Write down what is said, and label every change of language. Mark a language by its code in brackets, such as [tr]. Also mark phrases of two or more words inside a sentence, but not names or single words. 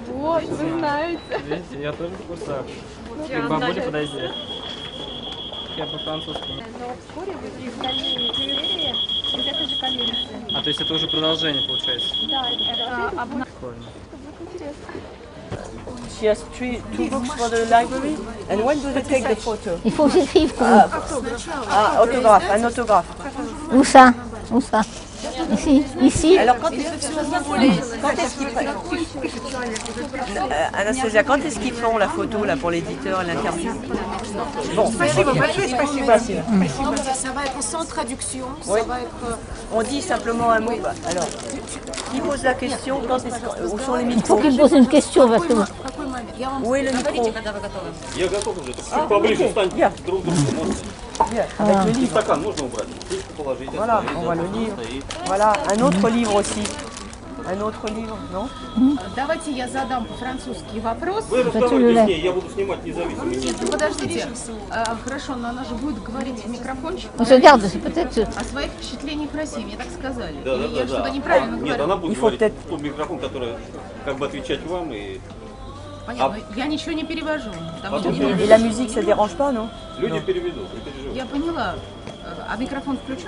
[ru] Вот, вы знаете. Видите, я тоже в курсах. Ты к бабуле подойди. Я по-французски. Но вскоре выйдет остальные серии из этой же коллекции. А то есть это уже продолжение получается? Да, это одна. Прикольно. Интересно. [en] She has two books for the library. And when do they take the photo? [fr] Il faut que j'écrive pour Autographe, un autographe. Où ça? Où ça? Ici, ici. Alors quand est-ce Anastasia, quand est-ce qu'ils font la photo là pour l'éditeur et l'interview? Bon, [ru] Спасибо большое, спасибо. Спасибо. [fr] Ça va être sans traduction, Oui. ça va être... On dit simplement un mot. Alors, qui pose la question? Quand est-ce où sont les Il micros? faut qu'il pose une question parce que [ru] Какой момент? Я вам [fr] Où est le micro? [ru] говорите, когда вы готовы. Я готов уже, только чуть поближе станьте друг к другу. Можете? [fr] Avec le [ru] И [fr] livre. [ru] стакан можно убрать? Чуть положите. [fr] Voilà, [ru] остановить, [fr] on voit le [ru] остановить, [fr] livre. [ru] стоит. [fr] Voilà, un autre livre aussi. Un autre livre, non? [ru] Давайте я задам по-французски вопрос. Вы разговаривайте с ней, я буду снимать независимо. Нет, ну подождите. Хорошо, но она же будет говорить в микрофончик. [fr] regarde, c'est peut-être. [ru] О своих впечатлениях России, мне так сказали. Да, Или я да, что-то да. неправильно Нет, говорю? она будет говорить в тот микрофон, который как бы отвечать вам и... Понятно, я ничего не перевожу. Там Потом ничего не [fr] Et la musique, ça dérange pas, non? [ru] Люди переведут, не переживайте. Я поняла. А микрофон включен?